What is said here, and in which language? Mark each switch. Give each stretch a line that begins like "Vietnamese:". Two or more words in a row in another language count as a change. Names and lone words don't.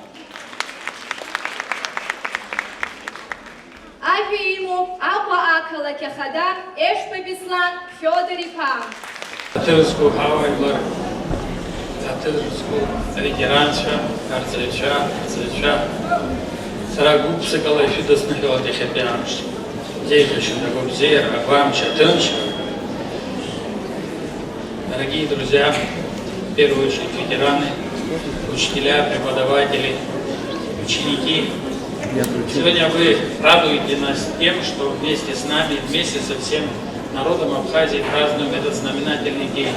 Abkhazian: Ажәа имоуп Аҟәа ақалақь ахада Ешба Беслан Фиодор-иԥа. Ҭырқәа ҳауаажәлар, аҭырқәа ветеранцәа, арҵаҩцәа, сара гәыԥсыкала ишәыдысныҳәалоит иахьатәи амш. Деиӷьашьа гәабзиара, агәамч, аҭынч.
Russian: Дорогие друзья, в первую очередь ветераны, учителя, преподаватели, ученики. Сегодня вы радуете нас тем, что вместе с нами, вместе со всем народом Абхазии празднуем этот знаменательный день.